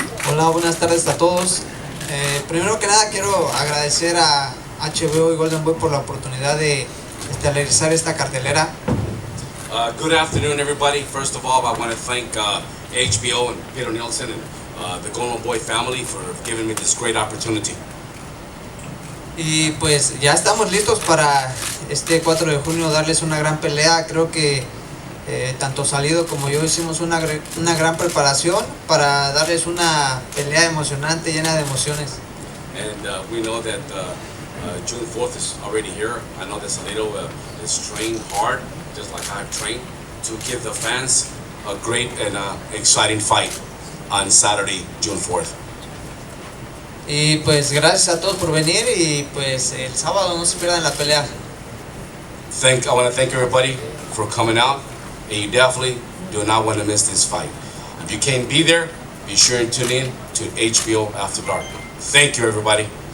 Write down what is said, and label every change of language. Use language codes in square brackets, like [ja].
[es] Hola, buenas tardes a todos. Primero que nada quiero agradecer a HBO y Golden Boy por la oportunidad de realizar esta cartelera. [en] Good afternoon, everybody. First of all, I want to thank HBO and Peter Nielsen and the Golden Boy family for giving me this great opportunity. [es] Y pues ya estamos listos para este 4 de junio darles una gran pelea. Creo que tanto Salido como yo hicimos una gran preparación para darles una pelea emocionante, llena de emociones. [en] And we know that June 4th is already here. I know that Salido is trained hard, just like I've trained, to give the fans a great and exciting fight on Saturday, June 4th. [es] Y pues gracias a todos por venir y pues el sábado no se pierdan la pelea. [en] I want to thank everybody for coming out, and you definitely do not want to miss this fight. If you can't be there, be sure and tune in to HBO After Dark. Thank you, everybody.